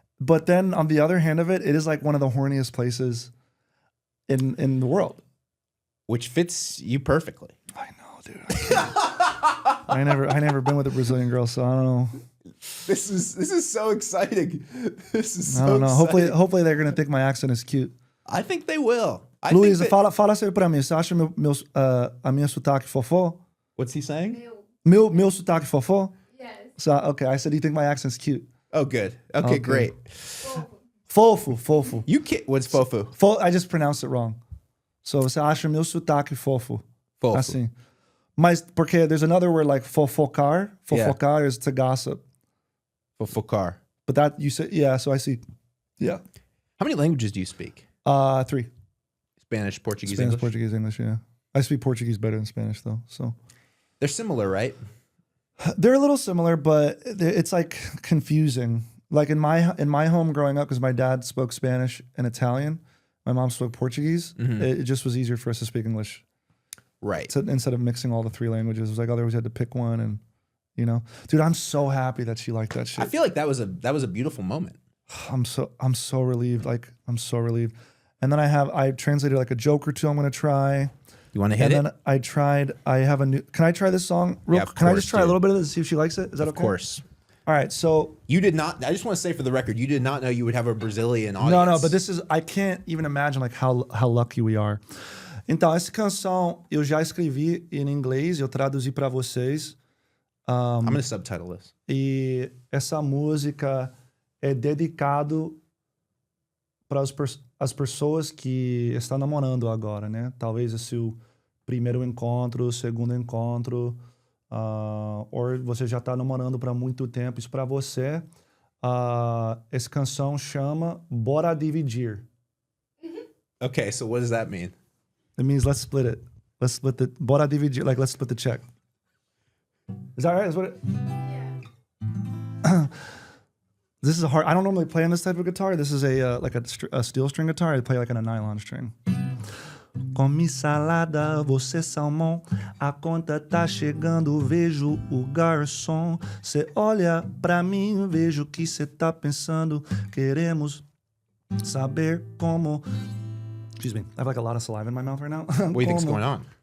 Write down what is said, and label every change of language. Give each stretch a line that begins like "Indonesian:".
English: But then on the other hand of it, it is like one of the horniest places in the world. Which fits you perfectly. I know, dude. I never been with a Brazilian girl, so I don't know. This is so exciting. This is so I don't know. exciting. Hopefully they're gonna think my accent is cute. I think they will.
Portuguese: Luísa, fala sério pra mim. Você acha a minha sotaque fofó?
English: What's he saying?
Portuguese: Meu sotaque fofó?
English: Yes. So, okay, I said, do you think my accent's cute? Oh, good. Okay, great.
Portuguese: Fofo.
English: You can't. What's fofo? I just pronounced it wrong.
Portuguese: So, você acha meu sotaque fofo? Fofo. Assim. Mas, porque
English: there's another word like fofocar. Fofocar is to gossip.
Portuguese: Fofocar.
English: But that, you said, yeah, so I see. Yeah. How many languages do you speak? 3. Spanish, Portuguese, Spanish, English? Portuguese, English, yeah. I speak Portuguese better than Spanish, though, so. They're similar, right? They're a little similar, but it's like confusing. Like in my home growing up, because my dad spoke Spanish and Italian, my mom spoke Portuguese. It just was easier for us to speak English, right? So instead of mixing all the 3 languages, it was like otherwise you had to pick one, and dude, I'm so happy that she liked that shit. I feel like that was a beautiful moment. I'm so relieved. Like I'm so relieved. And then I translated like a joke or 2. I'm gonna try. You want to hit it? And then I have a new. Can I try this song? Can I just try a little bit of this to see if she likes it? Is that okay? Of course. All right. So you did not. I just want to say for the record, you did not know you would have a Brazilian audience. No. But this is. I can't even imagine like how lucky we are.
Portuguese: Então essa canção eu já escrevi em inglês. Eu traduzi para vocês.
English: I'm gonna subtitle this.
Portuguese: E essa música é dedicado para as pessoas que estão namorando agora, né? Talvez esse o primeiro encontro, o segundo encontro, ou você já está namorando para muito tempo. Isso para você. Essa canção chama Bora Dividir.
English: Okay, so what does that mean? It means let's split it. Let's split the Bora Dividir, like let's split the check. Is that right? Is what it? Yeah. This is a hard. I don't normally play on this type of guitar. This is a steel string guitar. I play like on a nylon string.
Portuguese: Come salada, você salmão. A conta tá chegando, vejo o garçom. Cê olha pra mim, vejo o que cê tá pensando. Queremos saber como.
English: Excuse me. I have like a lot of saliva in my mouth right now. What do you think's going on?